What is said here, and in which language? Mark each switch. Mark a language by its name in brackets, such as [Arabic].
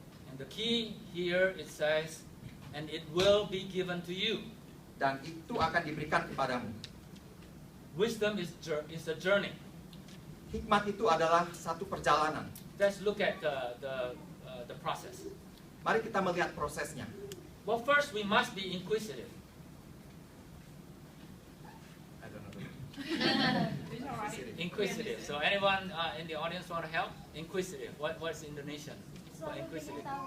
[English] And the key here, it says, and it will be given to you. [Indonesian] Dan itu akan diberikan kepadamu. [English] Wisdom is a journey. [Indonesian] Hikmat itu adalah satu perjalanan. [English] Let's look at the process. [Indonesian] Mari kita melihat prosesnya. [English] Well, first we must be inquisitive. I don't know. It's all right. Inquisitive. So anyone in the audience want to help? Inquisitive. What's Indonesian for inquisitive?